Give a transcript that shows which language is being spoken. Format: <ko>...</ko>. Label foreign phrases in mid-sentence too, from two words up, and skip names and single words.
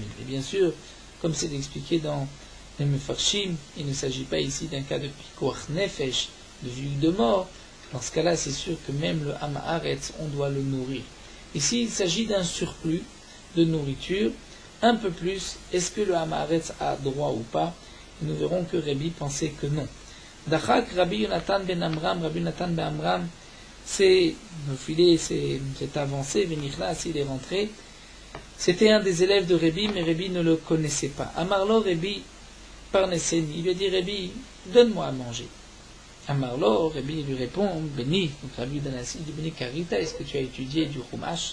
<fr>Et bien sûr, comme c'est expliqué dans les Mefarshim, il ne s'agit pas ici d'un cas de</fr> <he>פיקוח נפש,</he> <fr>de vue de mort. Dans ce cas-là, c'est sûr que même le</fr> <he>עם הארץ,</he> <fr>on doit le nourrir. Ici, il s'agit d'un surplus de nourriture, un peu plus. Est-ce que le</fr> <he>עם הארץ</he> <fr>a droit ou pas? Nous verrons que Rabbi pensait que non. Dachak Rabbi Yonatan ben Amram, Rabbi Yonatan ben Amram, c'est avancé, Venichla, s'il est rentré. C'était un des élèves de Rabbi, mais Rabbi ne le connaissait pas.</fr> <he>אמר לו רבי פרנסני,</he> <fr>il lui a dit, Rabbi, donne-moi à manger. Amarlo, Rabbi lui répond, Béni, donc Rabbi Danassi dit,</fr> <he>בני קראת,</he> <fr>est-ce que tu as étudié du Chumash?</fr>